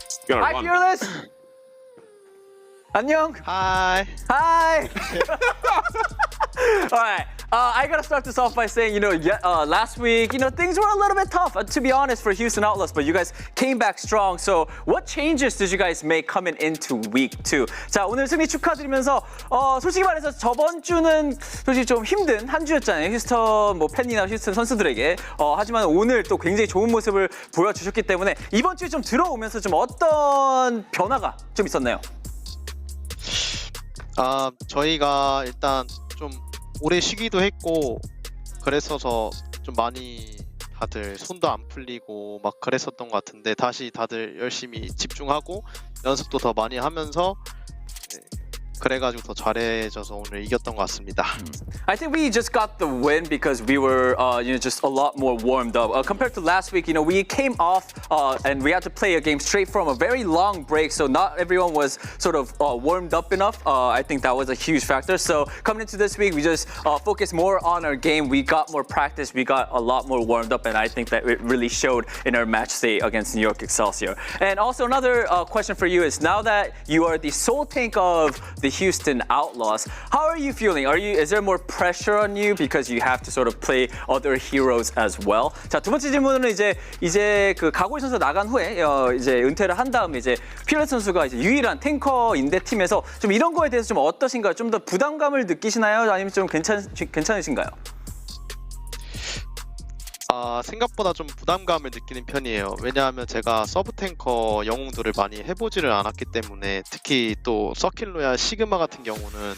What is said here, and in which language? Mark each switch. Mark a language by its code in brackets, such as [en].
[en] Hi, Fearless. [ko] 안녕. [en] Hi. Hi. All right. I gotta start this off by saying, last week, things were a little bit tough, to be honest, for Houston Outlaws, but you guys came back strong. So, what changes did you guys make coming into week 2? [ko] 자, 오늘 승리 축하드리면서, 솔직히 말해서 저번 주는 솔직히 좀 힘든 한 주였잖아요. 휴스턴 팬이나 휴스턴 선수들에게. 하지만 오늘 또 굉장히 좋은 모습을 보여주셨기 때문에 이번 주에 좀 들어오면서 좀 어떤 변화가 좀 있었나요? 저희가 일단 좀 오래 쉬기도 했고 그래서 좀 많이 다들 손도 안 풀리고 막 그랬었던 것 같은데 다시 다들 열심히 집중하고 연습도 더 많이 하면서 그래가지고 더 잘해져서 오늘 이겼던 것 같습니다. [en] I think we just got the win because we were, just a lot more warmed up. Compared to last week, we came off and we had to play a game straight from a very long break, so not everyone was sort of warmed up enough. I think that was a huge factor. So coming into this week, we just focused more on our game. We got more practice. We got a lot more warmed up, and I think that it really showed in our match day against New York Excelsior. And also another question for you is, now that you are the soul tank of the Houston Outlaws, how are you feeling? Is there more pressure on you because you have to sort of play other heroes as well? [ko] 자, 두 번째 질문은 이제 그 가고이 선수 나간 후에 이제 은퇴를 한 다음에 이제 피어레스 선수가 이제 유일한 탱커인데 팀에서 좀 이런 거에 대해서 좀 어떠신가요? 좀 더 부담감을 느끼시나요? 아니면 좀 괜찮으신가요? 생각보다 좀 부담감을 느끼는 편이에요. 왜냐하면 제가 서브 탱커 영웅들을 많이 해보지를 않았기 때문에 특히 또 서킷로야 시그마 같은 경우는